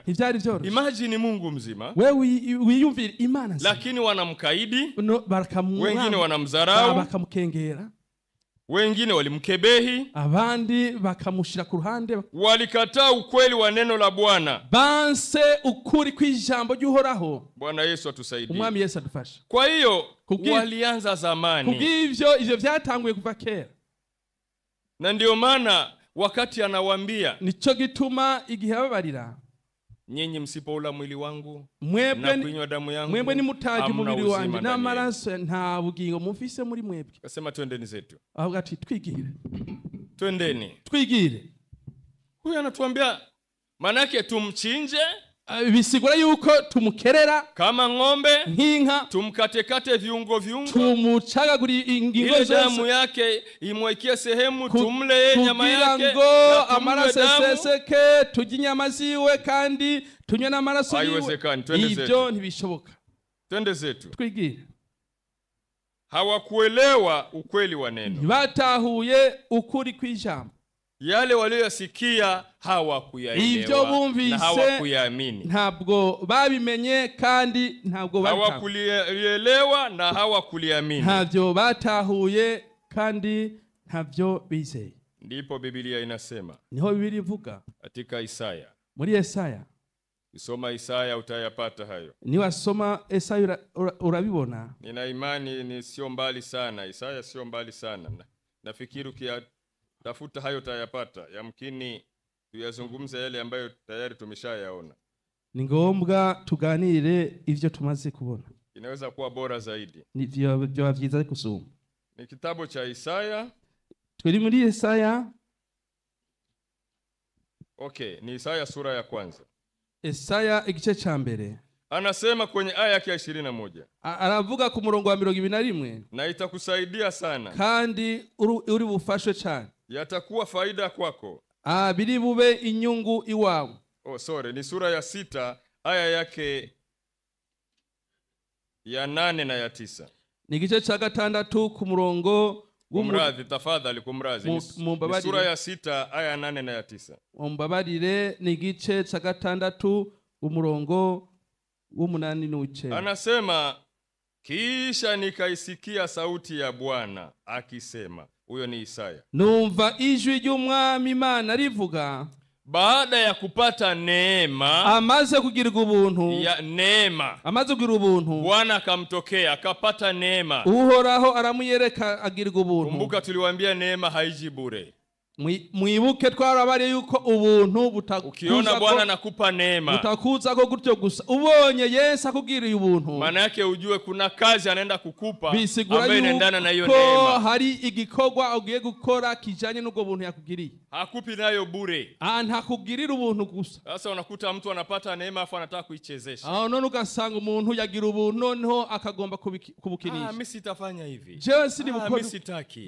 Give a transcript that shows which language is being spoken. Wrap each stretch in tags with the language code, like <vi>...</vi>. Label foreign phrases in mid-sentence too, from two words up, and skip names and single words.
<rn>Ntivyari vyoroshe.</rn> <sw>Imagine Mungu mzima,</sw> <rn>wewe wiyumvira Imana nzima,</rn> <sw>lakini wanamkaidi,</sw> <rn>barakamwanga,</rn> <sw>wengine wanamdharau,</sw> <rn>bakamukengera,</rn> <sw>wengine walimkebehi,</sw> <rn>abandi bakamushira ku ruhande,</rn> <sw>walikataa ukweli wa neno la Bwana,</sw> <rn>banse ukuri kw'ijambo ry'Uhoraho.</rn> <sw>Bwana Yesu atusaidie.</sw> <rn>Umwami Yesu adufashe.</rn> <sw>Kwa hiyo walianza zamani,</sw> <rn>kubw'ivyo vyatanguye kuva kera,</rn> <sw>na ndio maana wakati anawaambia,</sw> <rn>nico gituma igihe ababarira,</rn> <sw>nyinyi msipoula mwili wangu</sw> <rn>mwebwe</rn> <sw>na kunywa damu yangu,</sw> <rn>mwebwe ni mutaji mubiri wanjye n'amaraso nta bugingo mufise muri mwebwe.</rn> <sw>Akasema twendeni zetu.</sw> <rn>Aho gati twigire,</rn> <sw>twendeni</sw> <rn>twigire.</rn> <sw>Huyu anatuambia manake tumchinje,</sw> <rn>bisigura yuko tumukerera</rn> <sw>kama ng'ombe,</sw> <rn>nk'inka,</rn> <sw>tumkatekate viungo,</sw> <rn>tumucagagura ingingo zose,</rn> <sw>damu yake imwekie sehemu, tumle nyama yake,</sw> <rn>kugira ngo amaraso aseseke, turye inyama ziwe kandi tunywe n'amaraso yiwe. Ibyo ntibishoboka.</rn> <sw>Twende zetu.</sw> <rn>Twigire.</rn> <sw>Hawakuelewa ukweli wa neno,</sw> <rn>batahuye ukuri kw'ijambo.</rn> <sw>Yale waliyosikia hawakuyaelewa na hawakuyaamini.</sw> <rn>Ntabwo babimenye kandi ntabwo</rn> <sw>hawakulielewa na hawakuliamini.</sw> <rn>Ntabyo batahuye kandi ntabyo bizeye.</rn> <sw>Ndipo Biblia inasema,</sw> <rn>niho Biblia ivuga</rn> <sw>katika Isaya,</sw> <rn>muri Yesaya,</rn> <sw>usoma Isaya utayapata hayo.</sw> <rn>Niwasoma Yesaya urabibona.</rn> <sw>Nina imani ni sio mbali sana, Isaya sio mbali sana. Nafikiri tafuta hayo utayapata. Yamkini tuyazungumze yale ambayo tayari tumeshayaona.</sw> <rn>Ni ngombwa tuganire ivyo tumaze kubona.</rn> <sw>Inaweza kuwa bora zaidi.</sw> <rn>Nivyo byiza kusoma.</rn> <sw>Ni kitabu cha Isaya.</sw> <rn>Twiri muri Yesaya.</rn> <sw>Okay, ni Isaya sura ya kwanza.</sw> <rn>Yesaya igice ca mbere.</rn> <sw>Anasema kwenye aya ya 21.</sw> <rn>Aravuga ku murongo wa 21.</rn> <sw>Na itakusaidia sana,</sw> <rn>kandi uri bufashwe cyane.</rn> <sw>Yatakuwa faida kwako.</sw> <rn>Biri bube inyungu iwawe.</rn> <sw>Ni sura ya 6 aya yake ya 8 na ya 9.</sw> <rn>Ni igice ca gatandatu ku murongo</rn> <sw>kumradhi, tafadhali kumradhi. Ni sura ya 6 aya 8 na ya 9.</sw> <rn>Mumbabarire, ni igice ca gatandatu umurongo w'umunani n'uw'icenda.</rn> <sw>Anasema, kisha nikaisikia sauti ya Bwana akisema. Huyo ni Isaya.</sw> <rn>Numva ijwi ry'Umwami Imana rivuga,</rn> <sw>baada ya kupata neema,</sw> <rn>amaze kugirirwa ubuntu,</rn> <sw>ya neema,</sw> <rn>amaze kugirirwa ubuntu,</rn> <sw>Bwana akamtokea akapata neema.</sw> <rn>Uhoraho aramuyereka agirirwa ubuntu.</rn> <sw>Kumbuka tuliwaambia neema haiji bure.</sw> <rn>Mwibuke twarabari yuko ubuntu butakuza.</rn> <sw>Ukiona Bwana anakupa neema,</sw> <rn>butakuza ko gutyo gusa. Ubonye Yesu akugiriye ubuntu,</rn> <sw>maana yake ujue kuna kazi anaenda kukupa ambaye inaendana na hiyo neema.</sw> <rn>Hari igikorwa ugiye gukora kijanye n'ubwo buntu yakugiriye.</rn> <sw>Hakupi nayo bure.</sw> <rn>Ntakugirira ubuntu gusa.</rn> <sw>Sasa unakuta mtu anapata neema afa anataka kuichezesha.</sw> <rn>None ugasanga umuntu yagira ubuntu noneho akagomba kubukinisha.</rn> <sw>Mimi sitafanya hivi.</sw> <rn>Je, sindi bukora.</rn> <sw>Mimi sitaki.</sw>